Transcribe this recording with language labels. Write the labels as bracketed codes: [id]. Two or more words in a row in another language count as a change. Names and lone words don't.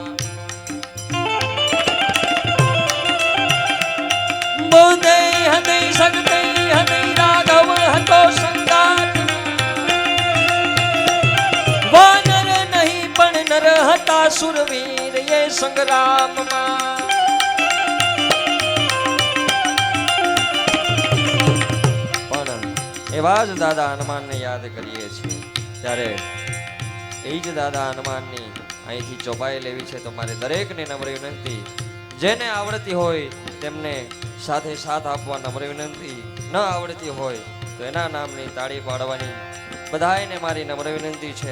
[gu] બુદ્ધિ હતી શક્તિ હતી રાઘવ હતો સંગાત વાનર નહીં પણ નર હતા સુરવીર એ સંગ્રામ માં પણ એવા જ દાદા હનુમાનને યાદ કરીએ છીએ ત્યારે એ જ દાદા હનુમાનની અહીંથી ચોપાઈ લેવી છે તો મારે દરેકને નમ્ર વિનંતી જેને આવડતી હોય તેમને સાથે સાથ આપવા નમ્ર વિનંતી, ન આવડતી હોય તો તો એના નામની તાળી પાડવાની બધાયને મારી નમ્ર વિનંતી છે.